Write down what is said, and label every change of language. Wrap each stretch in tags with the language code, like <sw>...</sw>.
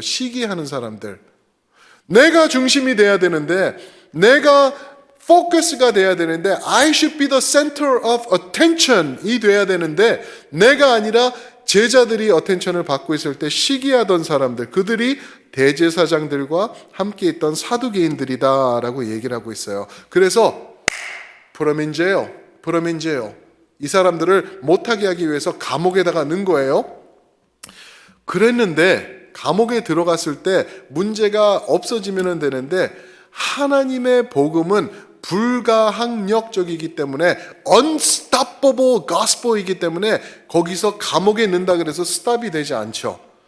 <ko>시기하는 사람들. 내가 중심이 돼야 되는데, 내가 포커스가 돼야 되는데,</ko> <en>I should be the center of attention</en> <ko>이 돼야 되는데, 내가 아니라 제자들이 어텐션을 받고 있을 때 시기하던 사람들, 그들이 대제사장들과 함께 있던 사두개인들이다라고 얘기를 하고 있어요. 그래서</ko> <en>put them in jail, put them in jail.</en> <ko>이 사람들을 못하게 하기 위해서 감옥에다가 넣은 거예요. 그랬는데 감옥에 들어갔을 때 문제가 없어지면 되는데, 하나님의 복음은 불가항력적이기 때문에</ko> <en>unstoppable gospel</en> <ko>이기 때문에 거기서 감옥에 넣는다 그래서 스탑이 되지 않죠.</ko>